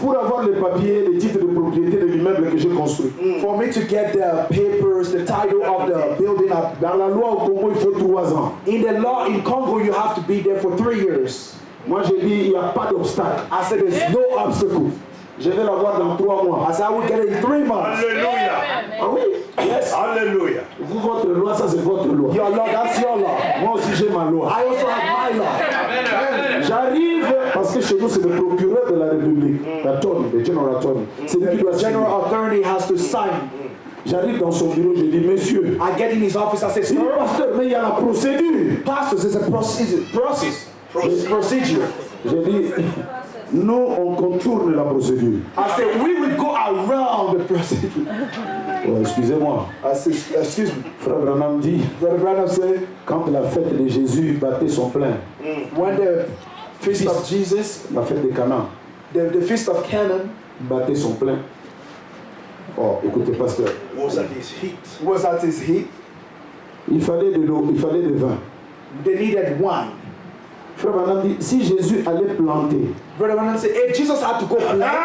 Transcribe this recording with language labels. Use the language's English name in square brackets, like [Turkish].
[French] Pour avoir les papiers, les titres de propriété de l'immeuble que j'ai construit. [English] For me to get the papers, the title of the building up. [French] Dans la loi au Congo, il faut 3 ans. [English] In the law in Congo, you have to be there for 3 years. [French] Moi, j'ai dit, il n'y a pas d'obstacle. [English] I said there's no obstacle. [French] Je vais l'avoir dans 3 mois. [English] I said I will get it in 3 months. Hallelujah. [French] Ah oui? [English] Yes. Hallelujah. [French] Vous, votre loi, ça c'est votre loi. [English] Your law, that's your law. [French] Moi aussi, j'ai ma loi. [English] I also have my law. [French] J'arrive, parce que chez nous, c'est le procureur de la République, l'attorney, le general attorney. C'est lui qui doit [English] The [French] signer. [English] general attorney has to sign. [French] J'arrive dans son bureau, je dis, monsieur, [English] I get in his office, I say, [French] il dit, [English] sir, [French] pasteur, mais il y a la procédure. [English] pastors, it's a procedure. Procedure. [French] Je dis, nous, on contourne la procédure. [English] I said, we will go around the procedure. [French] Oh, excusez-moi. [English] I said, excuse me. [French] Frère Branham dit, [English] Brother Branham said, [French] quand la fête de Jésus battait son plein, [English] when the feast of Jesus, [French] la fête de Cana [English] the feast of Canaan [French] battait son plein. Oh, écoutez, pasteur, [English] Was at his heat. was at his heat, [French] il fallait de l'eau, il fallait de vin. [English] they needed wine. [French] Frère Branham dit, si Jésus allait planter, [English] Brother Branham said, if Jesus had to go plant,